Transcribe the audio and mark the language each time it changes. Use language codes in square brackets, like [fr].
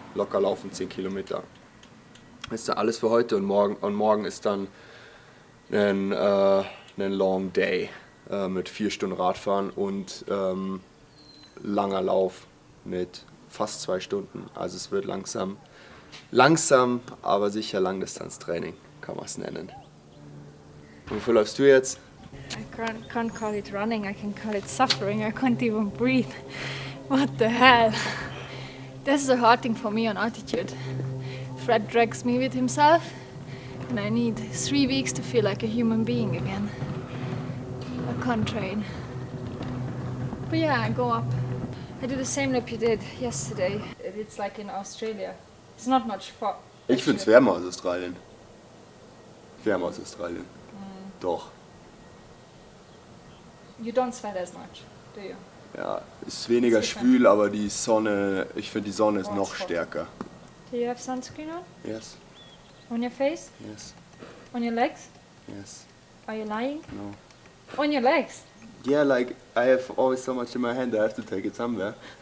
[de] Locker laufen 10 Kilometer. Das ist dann alles für heute und morgen ist dann ein Long Day mit 4 Stunden Radfahren und langer Lauf mit fast 2 Stunden. Also es wird langsam, aber sicher Langdistanztraining, kann man es nennen. Und wofür läufst du jetzt? [en] I can't call it running, I can call it suffering. I can't even breathe. What the hell? This is a hard thing for me on altitude. Fred drags me with himself, and I need 3 weeks to feel like a human being again. I can't train. But yeah, I go up. I do the same lap you did yesterday. It's like in Australia. It's not much far. [de] Ich finde es wärmer als Australien. Wärmer als Australien. Doch. [en] You don't sweat as much, do you? [de] Ja, es ist weniger schwül, aber die Sonne, ich finde die Sonne ist noch stärker. [en] Do you have sunscreen on? Yes, On your face? yes, On your legs? yes, Are you lying? no. On your legs? Yeah, like I have always so much in my hand, I have to take it somewhere.